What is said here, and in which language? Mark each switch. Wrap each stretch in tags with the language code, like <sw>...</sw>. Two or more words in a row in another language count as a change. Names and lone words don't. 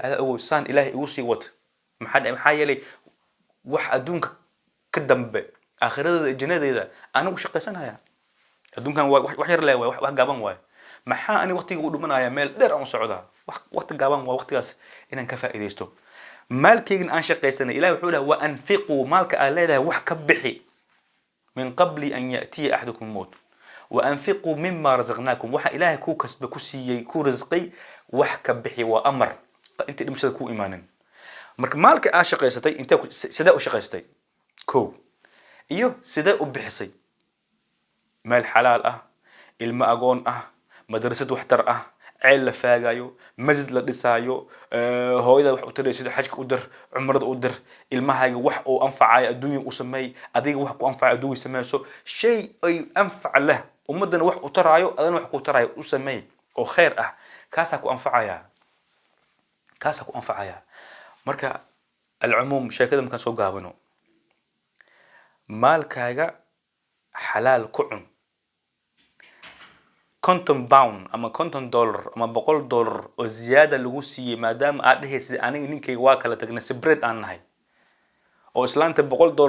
<so>ada oo saan Ilaahay ugu sii wad maxaa yeelay wax adduunka ka dambe aakhirada jannadeeda anigu shaqaysanaya adduunkan wax yar leeyahay wax gaaban waay maxaa ani waqtiga u dhumanaya meel dheer aan socdaa waqti gaaban waa waqtigaas inaan ka faa'iideysto maalkaygan aan shaqaysanay Ilaahay wuxuu leeyahay</so> <ar>وأنفقوا</ar> <so>maalka aan leedahay wax ka bixi</so> <ar>من قبل أن يأتي أحدكم الموت وأنفقوا مما رزقناكم</ar> <so>waxa Ilaahay ku kasba ku siiyay ku rizqay wax ka bixi waa amar inta dhimashada ku imaanin marka maalka aan shaqaysatay inta sida u shaqaystay ko iyo sida u bixisay meel xalaal ah ilma agoon ah madrasad waxtar ah ceel la faagayo masjid la dhisaayo hooyada wax u taraysid xajka u dir umrada u dir ilmahaaga wax oo anfacay adduunyo u sameey adiga wax ku anfacay adduunyo sameeyso shay ay anfac leh ummadana wax u taraayo adana wax ku taraayo u sameey oo khayr ah kaasa ku anfacaya marka العموم شيكده markaan soo gaabano maalkaaga xalaal ku cun £50 ama $50 ama $100 oo ziyaada lagu siiyay maadaama aad dhehaysid aniga ninkayga waa kala tagnay separate aan nahay oo islaanta $100</so>